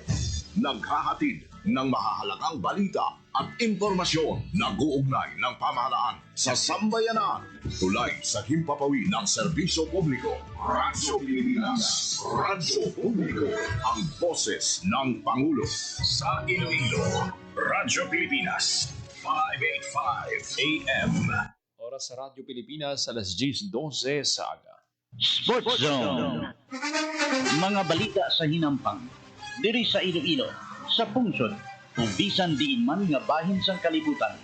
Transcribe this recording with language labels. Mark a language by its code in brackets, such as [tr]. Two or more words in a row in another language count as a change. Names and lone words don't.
[tl] Naghahatid ng mahahalagang balita at impormasyon na guugnay ng pamahalaan sa sambayanan. Tulay sa himpapawid ng serbisyo publiko. Radyo Pilipinas. Radyo Publiko. Ang boses ng Pangulo. Sa Iloilo, Radyo Pilipinas. 585 AM. [hil] Oras sa Radyo Pilipinas, alas 10:12 sa aga. Sports Zone. Mga balita sa hinampang. Diri sa Iloilo, sa pungsod, kung bisan diin man nga bahin sang kalibutan.